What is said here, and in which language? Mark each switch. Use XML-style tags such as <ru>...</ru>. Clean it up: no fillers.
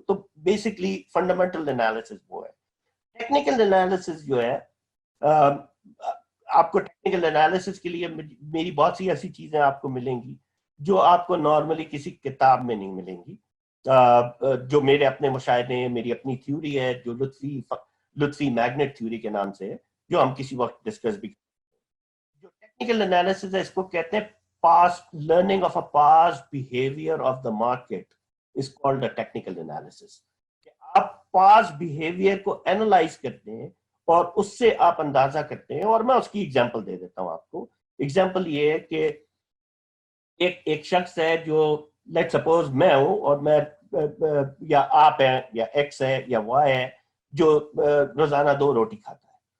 <ur>تو basically fundamental analysis وہ ہے. ٹیکنیکل انالیسس جو ہے، آپ کو ٹیکنیکل انالیسس کے لیے میری بہت سی ایسی چیزیں آپ کو ملیں گی جو آپ کو نارملی کسی کتاب میں نہیں ملیں گی، جو میرے اپنے مشاہدے ہیں، میری اپنی تھیوری ہے جو لطفی میگنیٹ تھیوری کے نام سے ہے، جو ہم کسی وقت ڈسکس بھی. جو ٹیکنیکل انالیسس ہے اس کو کہتے ہیں</ur> <en>past learning of a past behavior of the market is called a technical analysis.</en> <ur>آپ past behavior کو analyze کرتے ہیں اور اس سے آپ اندازہ کرتے ہیں. اور میں اس کی ایگزامپل دے دیتا ہوں آپ کو. ایگزامپل یہ ہے کہ ایک شخص ہے جو لیٹ سپوز میں ہوں، اور میں یا آپ ہیں یا ایکس ہے یا وائی ہے، جو روزانہ 2 روٹی کھاتا ہے.</ur>